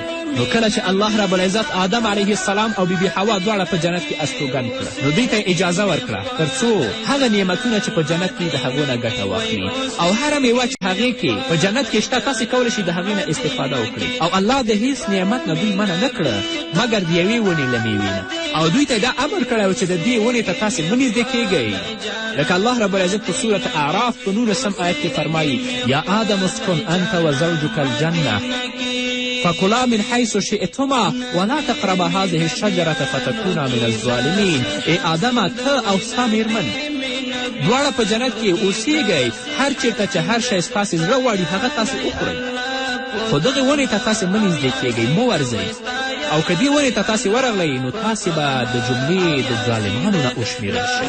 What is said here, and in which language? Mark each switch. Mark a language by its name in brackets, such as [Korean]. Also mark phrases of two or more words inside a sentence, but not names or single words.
[Pashto] نو کله چې [Arabic] الله رب العزت [Pashto] آدم [Arabic] علیه السلام [Pashto] او بیبي حوا دواړه په جنت کې استوګن کړه، نو دوی ته اجازه ورکړه تر څو هغه نعمتونه چې په جنت کې د هغو نه ګټه واخلي او هره میوه چې هغې کې په جنت کې شته تاسې کولی شئ د هغې نه استفاده وکړئ. او الله د هیڅ نعمت نه دوی منع نه کړه مګر د یوې ونې له میوې نه. او دوی ته دا امر کړی و چې د دې ونې ته تاسې مه نږدې کیږئ. لکه [Arabic] الله رب العزت [Pashto] په سورة اعراف په 19 آیت کې فرمایي [Arabic] یا آدم اسکن انت و زوجک الجنه فکلا من حیث شئتما ولا تقربا هذه الشجرة فتکونا من الظالمین. [Pashto] ای آدمه ته او ستا میرمن دواړه په جنت کې اوسیږئ، هر چېرته چې هر شی ستاسې زړه غواړي هغه تاسې وخورئ، خو دغې ونې ته تاسې مه نږدې کیږئ، مه ورځئ، او که دې ونې ته تاسې ورغلئ نو تاسې به د جملې د ظالمانو نه وشمېرل شئ.